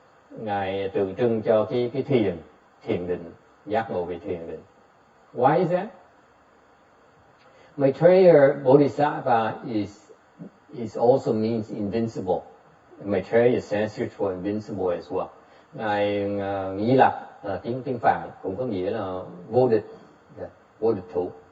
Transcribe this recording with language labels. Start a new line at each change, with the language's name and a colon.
Vietnamese: Ngài tượng trưng cho cái thiền định, giác ngộ về thiền định.
English: Why is that? Maitreya Bodhisattva is also means invincible. Maitreya is Sanskrit for invincible as well.
Vietnamese: Ngài Di Lặc là tiếng Phạn cũng có nghĩa là vô địch thủ.